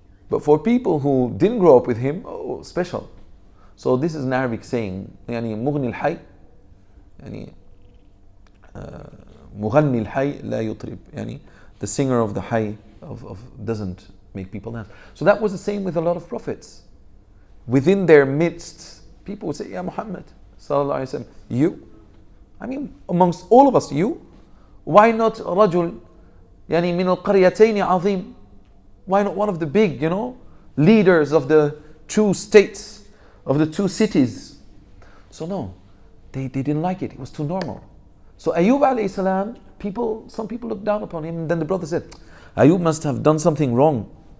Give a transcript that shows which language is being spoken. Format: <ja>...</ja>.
<en>But for people who didn't grow up with him, oh, special. So this is an Arabic saying,</en> <ar>يعني مغني الحي, يعني مغني الحي لا يطرب, يعني</ar> <en>the singer of the hay doesn't make people dance. So that was the same with a lot of prophets. Within their midst, people would say, Ya Muhammad, sallallahu alaihi wasallam, you? Amongst all of us, you? Why not</en> <ar>رجل يعني من القريتين عظيم?</ar> <en>Why not one of the big, leaders of the two states, of the two cities? So no, they didn't like it. It was too normal. So Ayub alayhi salam, some people looked down upon him, and then the brother said, Ayub must have done something wrong.</en>